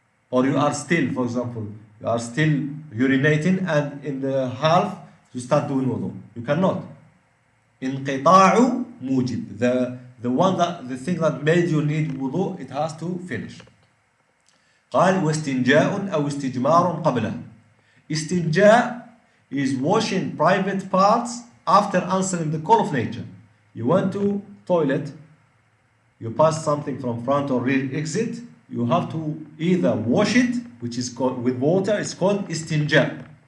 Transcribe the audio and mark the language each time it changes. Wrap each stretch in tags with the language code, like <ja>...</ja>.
<en>Or you are still, for example, you are still urinating and in the half you start doing wudu. You cannot. Inqita'u mujib. The thing that made you need wudu, it has to finish.</en> <ar>قال واستنجاء أو استجمار قبله.</ar> <en>Istinja is washing private parts after answering the call of nature. You went to toilet, you pass something from front or rear exit, you have to either wash it, which is called with water, it's called istinja.</en>